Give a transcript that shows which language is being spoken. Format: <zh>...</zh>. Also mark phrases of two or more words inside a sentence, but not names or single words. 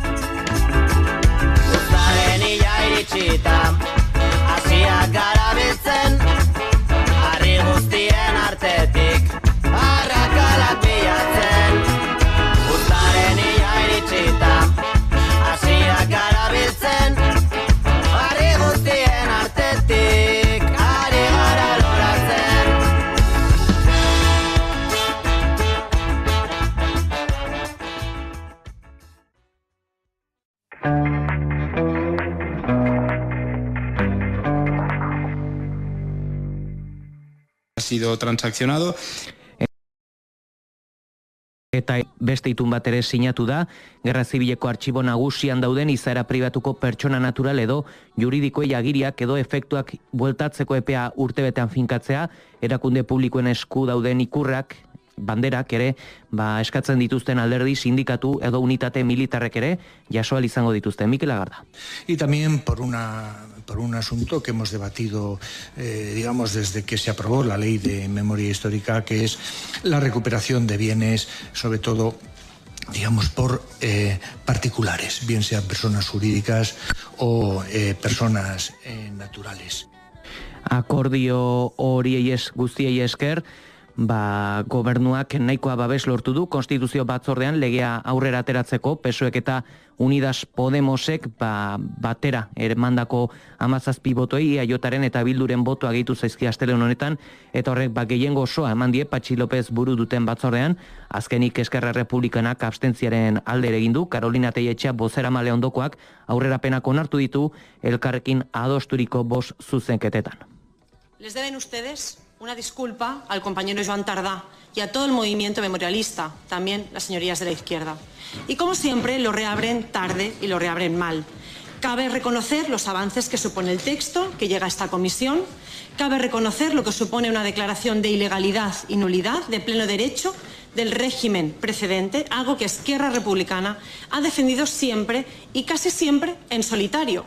<eu>Uztaren ia iritsita hasiak garabiltzen harri guztien artetik arrakalak bilatzen Uztaren ia iritsita garabiltzen, harri guztien artetik, ari gara loratzen.</eu> <es>Ha sido transaccionado.</es> <eu>Eta beste itun bat ere sinatu da, Gerra Zibileko artxibo nagusian dauden izaera pribatuko pertsona natural edo juridikoei agiriak edo efektuak bueltatzeko epea urtebetean finkatzea, erakunde publikoen esku dauden ikurrak, banderak ere, eskatzen dituzten alderdi, sindikatu edo unitate militarrek ere, jasoal izango dituzten. Mikel Agarda.</eu> <es>Y también por un asunto que hemos debatido, digamos, desde que se aprobó la Ley de Memoria Histórica, que es la recuperación de bienes, sobre todo, digamos, por particulares, bien sean personas jurídicas o personas naturales.</es> <eu>Akordio horiei guztiei esker, gobernuak nahikoa babes lortu du konstituzio batzordean legea aurrera ateratzeko, PSOEk eta Unidas Podemosek batera ermandako 17 botoei EAJaren eta Bilduren botoa gehitu zaizki astelehen honetan, eta horrek gehiengo osoa eman die Patxi López buru duten batzordean. Azkenik Eskerra Republikanak abstentziaren alde ere egin du, Carolina Telletxea bozeramale ondokoak aurrerapenak onartu ditu elkarrekin adosturiko 5 zuzenketetan.</eu> <es>Les deben ustedes una disculpa al compañero Joan Tardá y a todo el movimiento memorialista, también las señorías de la izquierda. Y como siempre, lo reabren tarde y lo reabren mal. Cabe reconocer los avances que supone el texto que llega a esta comisión, cabe reconocer lo que supone una declaración de ilegalidad y nulidad de pleno derecho del régimen precedente, algo que Esquerra Republicana ha defendido siempre y casi siempre en solitario.</es>